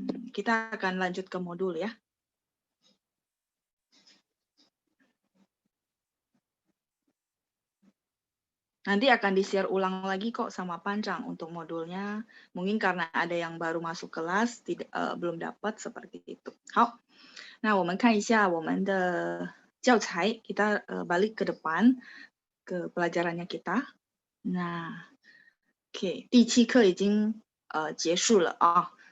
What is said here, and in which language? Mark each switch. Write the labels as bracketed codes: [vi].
[id] Kita akan lanjut ke modul ya. Nanti akan di-share ulang lagi kok sama Panjang untuk modulnya. Mungkin karena ada yang baru masuk kelas, belum dapat seperti itu. [zh] 好，那我们看一下我们的教材. [id] Kita balik ke depan ke pelajarannya kita. Nah, oke, [zh] 第7课已经结束了啊。